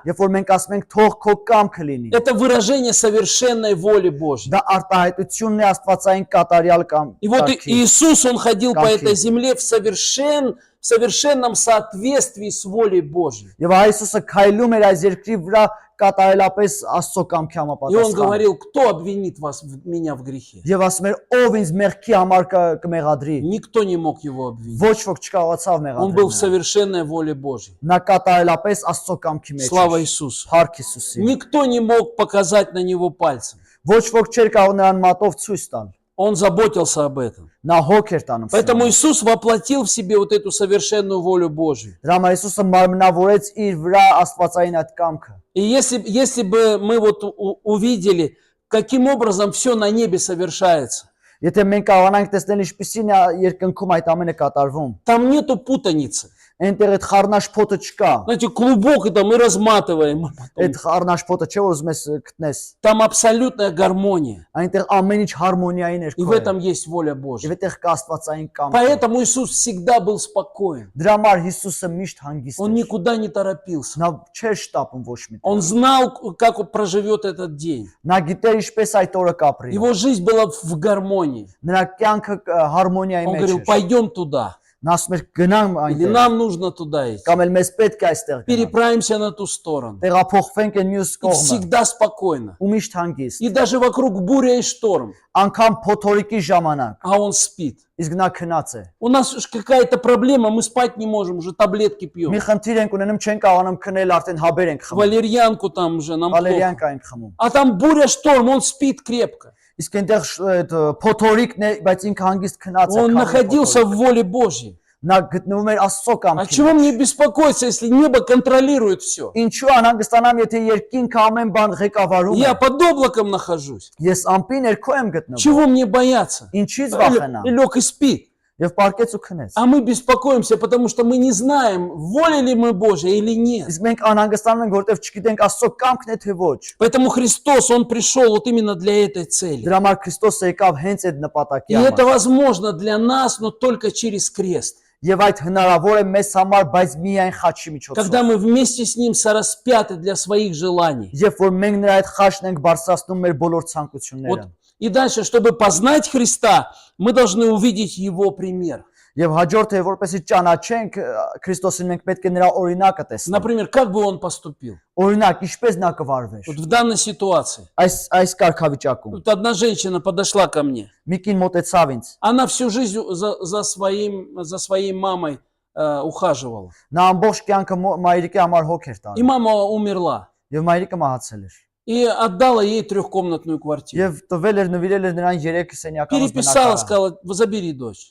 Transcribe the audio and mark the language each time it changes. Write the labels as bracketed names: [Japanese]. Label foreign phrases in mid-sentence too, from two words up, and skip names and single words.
[Armenian] Երբ որ մենք ասում ենք թող քո կամքը լինի, [Russian] это выражение совершенной воли Божьей. [Armenian] դա արտահայտությունն է Աստվածային կատարյալ [Russian] И вот [Armenian] կամքի։ [Russian] Иисус, Он ходил по [Armenian] Камки. [Russian] этой земле в совершенном соответствии с волей Божьей. [Armenian] Եվ Այսուսը քայլում էր այս երկրի վրա կատարելապես Աստծո կամքի [Russian] И Он [Armenian] համապատասխան։ [Russian] говорил, кто обвинит меня в грехе? [Armenian] Եվ ասում էր, ով ինձ մեղքի համար կմեղադրի։ [Russian] Никто не мог его обвинить. [Armenian] Ոչ ոք չկարողացավ [Russian] Он был в [Armenian] մեղադրել։ [Russian] совершенной воле Божьей. [Armenian] Նա կատարելապես Աստծո կամքի մեջ [Russian] Слава [Armenian] էր։ [Russian] Иисусу. [Armenian] Փառք Հիսուսին։ [Russian] Никто не мог показать на него пальцем. [Armenian] Ոչ ոք չէր կարող նրան մատով ցույց տալ։ [Russian] Он заботился об этом. [Armenian] Նա հոգ էր տանում։ [Russian] Поэтому [Armenian] սիրուն։ [Russian] Иисус воплотил в себе вот эту совершенную волю Божью. [Armenian] Դրա համար Հիսուսը մարմնավորեց իր վրա Աստվածային այդ կամքը։ [Russian] И если бы мы вот увидели, каким образом все на небе совершается, [Armenian] Եթե մենք կարողանանք տեսնել ինչպիսին է երկնքում այդ ամենը կատարվում, [Russian] там нету путаницы. [Armenian] այնտեղ այդ խառնաշփոթը չկա։ [Russian] Знаете, клубок это мы разматываем. А потом [Armenian] Այդ խառնաշփոթը չէ որ ուզում ես գտնես։ [Russian] там абсолютная гармония. [Armenian] Այնտեղ ամեն ինչ հարմոնիայի [Russian] И [Armenian] ներքո [Russian] в [Armenian] է։ [Russian] этом есть воля [Armenian] Եվ [Russian] Божья. [Armenian] այդտեղ կա Աստվածային կամքը։ [Russian] Поэтому Иисус всегда был спокоен. [Armenian] Դրա համար Հիսուսը միշտ հանգիստ [Russian] Он [Armenian] էր։ [Russian] никуда не торопился. [Armenian] Նա չէր շտապում ոչ մի [Russian] Он [Armenian] տեղ։ [Russian] знал, как он проживет этот день. [Armenian] Նա գիտեր ինչպես այդ օրը կապրի։ [Russian] Его жизнь была в гармонии. [Armenian] Նրա կյանքը հարմոնիայի [Russian] Он [Armenian] մեջ [Russian] говорил, [Armenian] էր։ [Russian] пойдем туда. [Armenian] Նա ասում էր գնանք [Russian] Или [Armenian] այնտեղ, [Russian] нам нужно туда идти. [Armenian] կամ էլ մեզ պետք է այստեղ գնանք։ [Russian] Переправимся на ту сторону. [Armenian] Տեղափոխվենք այն մյուս [Russian] И [Armenian] կողմը։ [Russian] всегда спокойно. [Armenian] Ու միշտ հանգիստ։ [Russian] И даже вокруг буря и шторм. [Armenian] Անկամ փոթորիկի ժամանակ, [Russian] А он спит. [Armenian] իսկ նա քնած է։ [Russian] У нас уж какая-то проблема, мы спать не можем, уже таблетки [Armenian] Մի [Russian] пьем. [Armenian] խնդիր ենք ունենում, չենք կարողանում քնել, արդեն հաբեր ենք խմում։ [Russian] Валерьянку там уже нам плохо. [Armenian] Վալերիանկա ենք խմում։ [Russian] А там буря, шторм, он спит крепко. [Armenian] Իսկ այնտեղ այդ փոթորիկն է, բայց ինքը հանգիստ քնած է։ [Russian] Он [Armenian] քամի [Russian] находился [Armenian] փոթորիկ։ [Russian] в воле Божьей. [Armenian] Նա գտնվում էր Աստծո [Russian] А [Armenian] կամքի [Russian] чего [Armenian] մեջ։ [Russian] мне беспокоиться, если небо контролирует все? [Armenian] Ինչու անհանգստանամ, եթե երկինքը ամեն бан ղեկավարում է։ [Russian] Я под облаком нахожусь. [Armenian] Ես ամպի ներքո եմ гտնվում։ [Russian] Чего мне бояться? [Armenian] Ինչից վախենամ։ [Russian] И лег и спит. [Armenian] Եվ պարկեց ու քնեց։ [Russian] А мы беспокоимся, потому что мы не знаем, воля ли мы Божья или нет. [Armenian] Իսկ մենք անհանգստանում ենք, որովհետև չգիտենք Աստծո կամքն է թե ոչ։ [Russian] Поэтому Христос, Он пришел вот именно для этой цели. [Armenian] Դրա համար Քրիստոսը եկավ հենց այդ նպատակի [Russian] И это [Armenian] համար։ [Russian] возможно для нас, но только через крест. [Armenian] Եվ այդ հնարավոր է մեզ համար, բայց միայն խաչի միջոցով։ [Russian] Когда мы вместе с Ним сораспяты для своих желаний. [Armenian] Երբ որ մենք նրա այդ խաչն ենք բարձրացնում մեր բոլոր [Russian] Вот. [Armenian] ցանկությունները։ [Russian] И дальше, чтобы познать Христа, мы должны увидеть Его пример. [Armenian] Եվ հաջորդը որպեսզի ճանաչենք Քրիստոսին մենք պետք է նրա օրինակը տեսնենք։ [Russian] Например, как бы он поступил? [Armenian] Օրինակ, ինչպես նա կվարվեր [Russian] Вот в данной ситуации. [Armenian] այս կարգավիճակում։ [Russian] Вот одна женщина подошла ко мне. [Armenian] Մի կին մոտեցավ ինձ։ [Russian] Она всю жизнь за своей мамой ухаживала. [Armenian] Նա ամբողջ կյանքը մայրիկի համար հոգ էր [Russian] И [Armenian] տալու։ [Russian] мама умерла. [Armenian] Եվ մայրիկը մահացել էր։ [Russian] И отдала ей трехкомнатную квартиру. [Armenian] Եվ տվել էր նվիրել էր նրան 3 սենյականոց [Russian] Переписала, [Armenian] բնակարան։ [Russian] сказала, забери дочь.